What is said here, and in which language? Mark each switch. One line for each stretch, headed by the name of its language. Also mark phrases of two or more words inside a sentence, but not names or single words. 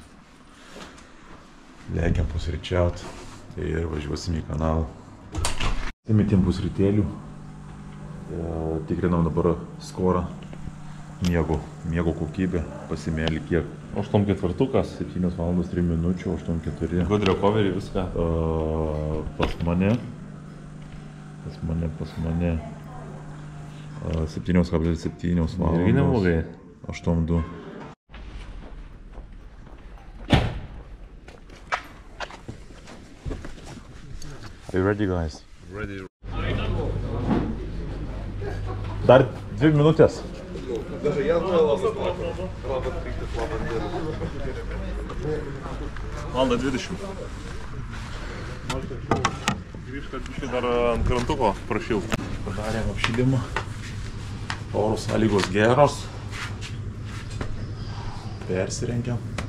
Lithuanian: Lekiam pusryčiauti ir važiuosim į kanalą. Įmetėm pusrytėlių, tikrinam dabar skorą, miego kokybę, pasimėlį kiek. 8.4, 7 valandos 3 minučių, 8.4.
English: Good recovery viską.
Lithuanian: Pas mane 7.7 valandos. Irgi neblogai. 8.2.
English: Are you ready, guys? Ready.
Lithuanian: Dar 2 minutės.
Russian: Даже я знал, Робот Криков,
Lithuanian: Valanda 20. Grįžt, kad biškai dar ant krantuko prašilt. Padarėm apšilimą. Oro sąlygos geros. Persirengiam.